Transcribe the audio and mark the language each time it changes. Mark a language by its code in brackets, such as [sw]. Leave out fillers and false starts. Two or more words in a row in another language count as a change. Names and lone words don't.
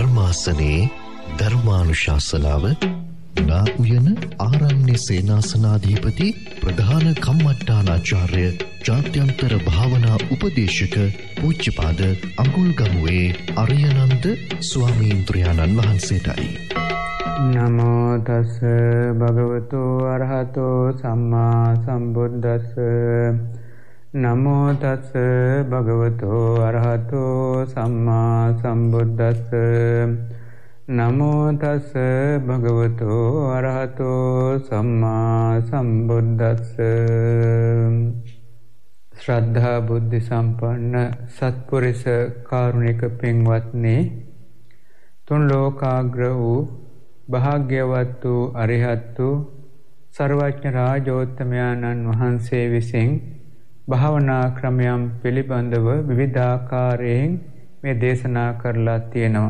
[si] ශාසනයේ ධර්මානුශාසනාව නා උයන ආරණ්‍ය සේනාසනාධිපති ප්‍රධාන කම්මට්ටානාචාර්ය ජාත්‍යන්තර භාවනා උපදේශක පූජ්‍යපාද අඟුල්ගමුවේ අරියනන්ද ස්වාමීන්ද්‍රයාණන් වහන්සේටයි. [pi] නමෝ තස් භගවතු අරහතෝ සම්මා සම්බුද්දස්ස. නමෝ තස් භගවතු අරහතෝ සම්මා සම්බුද්දස්ස. නමෝ තස් භගවතු අරහතෝ සම්මා සම්බුද්දස්ස. [si] ශ්‍රද්ධා බුද්ධ සම්පන්න සත්පුරුෂ කාරුණික පින්වත්නි, තුන් ලෝකාග්‍ර වූ භාග්‍යවත් වූ අරිහත් වූ සර්වඥ රාජෝත්තමයන්න් වහන්සේ විසින් භාවනා ක්‍රමයන් පිළිබඳව විවිධාකාරයෙන් මේ දේශනා කරලා තියෙනවා.